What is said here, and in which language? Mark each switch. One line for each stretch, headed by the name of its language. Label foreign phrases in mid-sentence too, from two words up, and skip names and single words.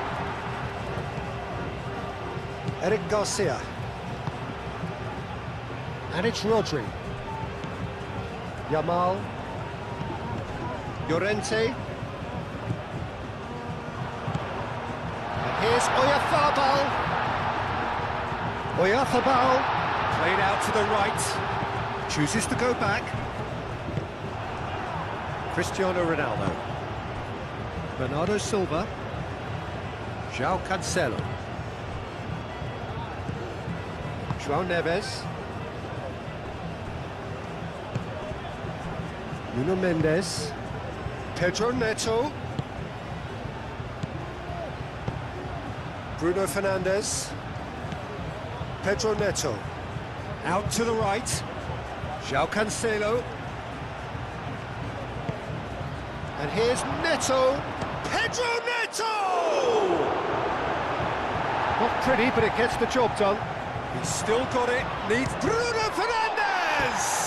English: Eric Garcia. And it's Rodri. Yamal. Llorente. And here's Oyarzábal. Oyarzábal played out to the right. Chooses to go back. Cristiano Ronaldo. Bernardo Silva, João Cancelo, João Neves, Nuno Mendes, Pedro Neto, Bruno Fernandes, Pedro Neto, Out to the right. João Cancelo. And here's Neto. Pedro Neto! Not pretty, but it gets the job done. He's still got it. Needs Bruno Fernandes!